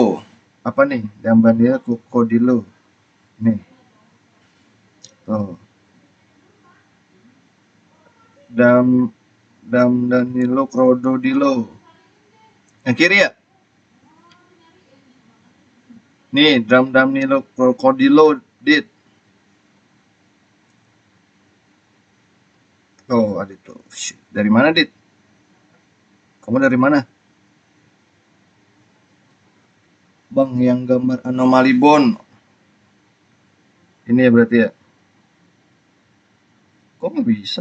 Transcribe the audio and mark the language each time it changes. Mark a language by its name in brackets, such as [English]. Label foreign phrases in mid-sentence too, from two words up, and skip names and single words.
[Indonesian] Apa nih? Dambardino krokodilo. Nih. Tuh. Danilo krokodilo. Yang kiri ya? Nih, Danilo krokodilo, dit. Oh, Adit tuh. Dari mana, Dit? Kamu dari mana? Bang, yang gambar anomali bond. Ini ya berarti ya. Kok nggak bisa?